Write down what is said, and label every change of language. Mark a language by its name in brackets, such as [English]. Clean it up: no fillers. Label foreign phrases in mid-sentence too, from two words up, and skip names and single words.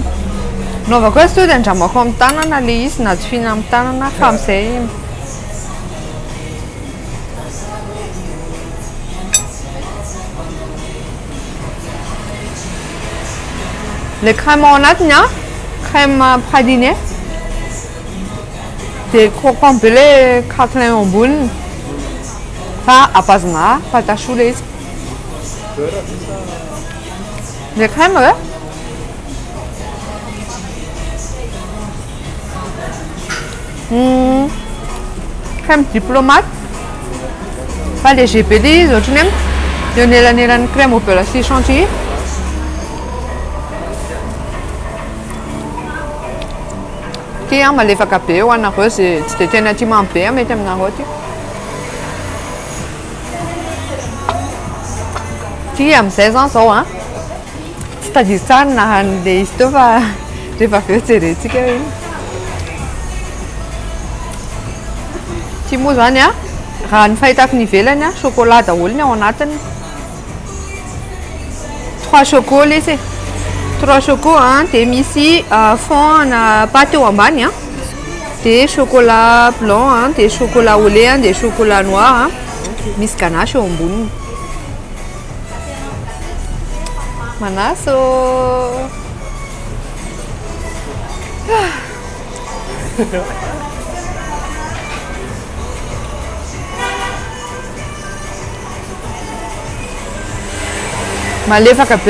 [Malagasy] Naovako azy dia andramako amin'ny tanana ilay izy na tsy fihinana amin'ny tanana fa amin'izay [French] le crème [Malagasy] ao anatiny an, [French] crème pralinée. [Malagasy] Dia croquant be ilay craquelin eo amboniny. Fa apazona [French] pâte à choux [Malagasy] ilay izy. [French] Le crème hoe? Crème diplomate. [Malagasy] Fa léger be ilay izy ohatrany hoe eo anelanelan'ny [French] crème au beurre [Malagasy] sy chantilly. Ty an malefaka be ho anareo izay tsy dia tena tia mamy be mety aminareo ty. Ty amin'izay zany izao an. Tsy tadidiko tsara ny anaran'ilay izy teo fa rehefa avy eo jerentsika iny. Ty moa zany an, raha ny fahitako ny ivelany an, chocolat daholo ny ao anatiny. 3 choco ilay izy. 3 choco dia misy fond na pâte eo ambany an. Dia [French] chocolat blanc [Malagasy] dia [French] chocolat au lait [Malagasy] dia [French] chocolat noir [Malagasy] misy ganache eo amboniny. Manaso. Malefaka be.